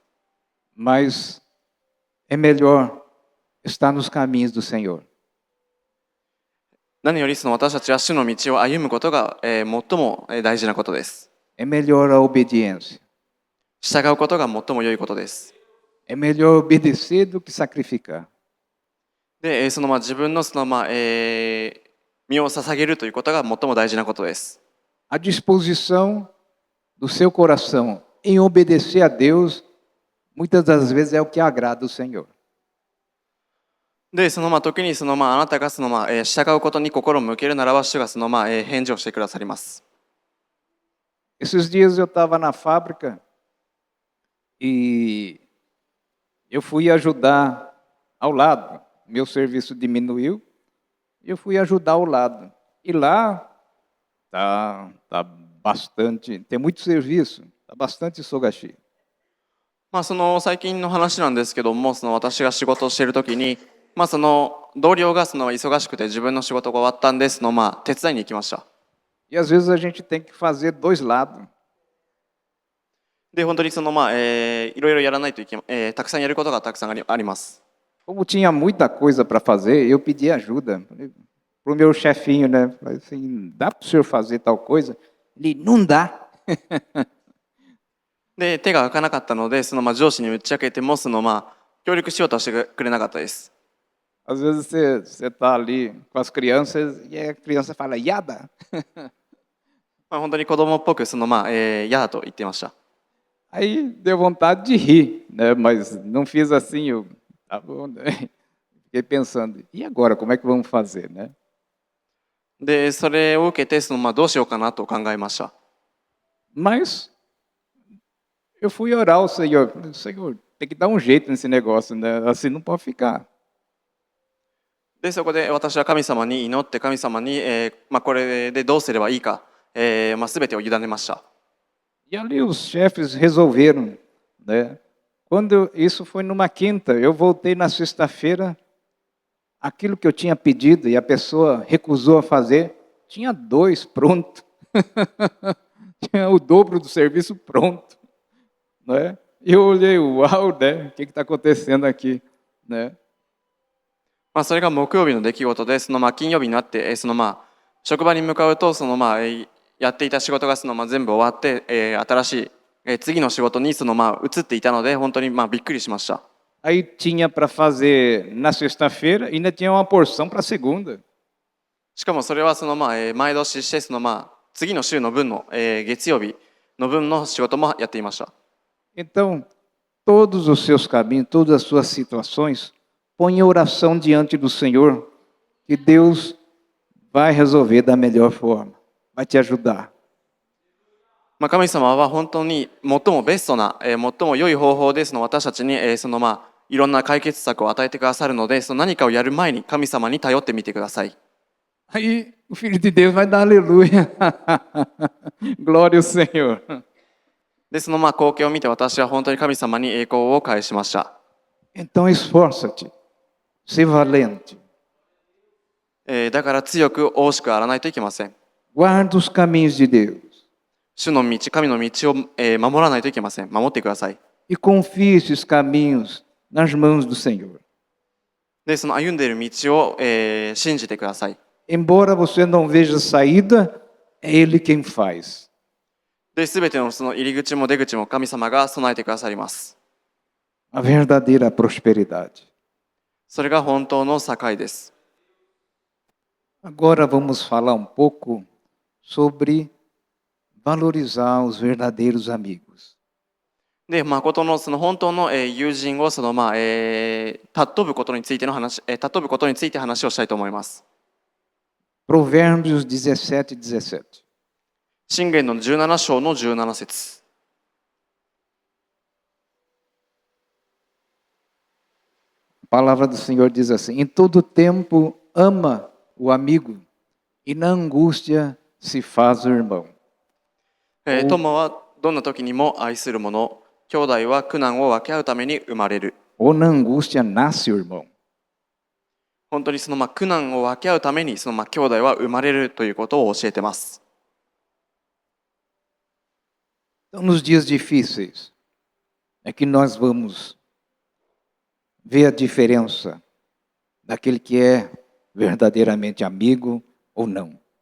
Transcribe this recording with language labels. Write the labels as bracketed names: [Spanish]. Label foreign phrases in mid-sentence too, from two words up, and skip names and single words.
[Portuguese] Mas é melhor estar nos caminhos do Senhor. [Japanese] 何より私たちは主の道を歩むことが、最も大事なことです。 [Portuguese] É melhor a obediência. [Japanese] 従うことが最も良いことです。 [Portuguese] É melhor obedecer do que sacrificar. [Japanese] で、自分の身を捧げるということが最も大事なことです。 [Portuguese] A disposição do seu coração em obedecer a Deus, muitas das vezes é o que agrada o Senhor. [Japanese] で、時にあなたが従うことに心を向けるならば、主が返事をしてくださります。 [Portuguese] Esses dias eu estava na fábrica e eu fui ajudar ao lado. Meu serviço diminuiu e eu fui ajudar ao lado. E lá tá bastante, tem muito serviço, tá bastante sogashi. [Japanese] 最近の話なんですけども、私が仕事をしているときに、同僚が忙しくて自分の仕事が終わったんで手伝いに行きました。 [Portuguese] E às vezes a gente tem que fazer dois lados. [Japanese] で、本当にいろいろやらないといけ、たくさんやることがたくさんあります。 [Portuguese] Como tinha muita coisa para fazer, eu pedi ajuda para o meu chefinho, né? Falei assim, dá para o senhor fazer tal coisa? Ele, não dá. [Japanese] で、手が開かなかったので、上司に打ち明けても協力しようとしてくれなかったです。 [Portuguese] Às vezes você está ali com as crianças e a criança fala, yada. [Japanese] 本当に子供っぽく嫌だと言っていました。 [Portuguese] Aí deu vontade de rir, né? Mas não fiz assim, eu fiquei pensando, e agora, como é que vamos fazer, né? [Japanese] で、それを受けてどうしようかなと考えました。 [Portuguese] Mas eu fui orar ao Senhor, Senhor, tem que dar um jeito nesse negócio, né? Assim não pode ficar. [Japanese] で、そこで私は神様に祈って神様に、これでどうすればいいか、全てを委ねました。 [Portuguese] E ali os chefes resolveram, né? Isso foi numa quinta, eu voltei na sexta-feira, aquilo que eu tinha pedido e a pessoa recusou a fazer, tinha 2 pronto. Tinha o dobro do serviço pronto, né? E eu olhei, uau, né? O que está acontecendo aqui, né? [Japanese] それが木曜日の出来事で、金曜日になって、職場に向かうと、やっていた仕事が全部終わって、新しい、次の仕事に移っていたので、本当にびっくりしました。 [Portuguese] Aí tinha para fazer na sexta-feira e ainda tinha uma porção para segunda. [Japanese] しかもそれは前倒しして、次の週の分の、月曜日の分の仕事もやっていました。 [Portuguese] Então, todos os seus caminhos, todas as suas situações, põe a oração diante do Senhor, que Deus vai resolver da melhor forma, vai te ajudar. [Japanese] 神様は本当に最もベストな、最も良い方法で私たちに、いろんな解決策を与えてくださるので、何かをやる前に神様に頼ってみてください。 [Portuguese] Aí o Filho de Deus vai dar aleluia. Glória ao Senhor. [Japanese] で、光景を見て私は本当に神様に栄光を返しました。 [Portuguese] Então esforça-te, se valente. [Japanese] だから強く大しくあらないといけません。 [Portuguese] Guarda os caminhos de Deus. [Japanese] 主の道、神の道を、守らないといけません。守ってください。 [Portuguese] E confie esses caminhos nas mãos do Senhor. [Japanese] で、歩んでいる道を、信じてください。 [Portuguese] Embora você não veja saída, é Ele quem faz. [Japanese] で、すべての入り口も出口も神様が備えてくださります。 [Portuguese] A verdadeira prosperidade. [Japanese] それが本当の栄です。 [Portuguese] Agora vamos falar um pouco sobre valorizar os verdadeiros amigos. [Japanese] で、誠の本当の友人を尊ぶことについて話をしたいと思います。 [Portuguese] Provérbios 17:17. [Japanese] 箴言の17章の17節。 [Portuguese] A palavra do Senhor diz assim: em todo tempo ama o amigo, e na angústia se faz o irmão. [Japanese] 友はどんな時にも愛する者、兄弟は苦難を分け合うために生まれる。 [Portuguese] Ou na angústia nasce o irmão. [Japanese] 本当に苦難を分け合うために兄弟は生まれるということを教えてます。 [Portuguese] Então, nos dias difíceis, é que nós vamos ver a diferença daquele que é verdadeiramente amigo ou não.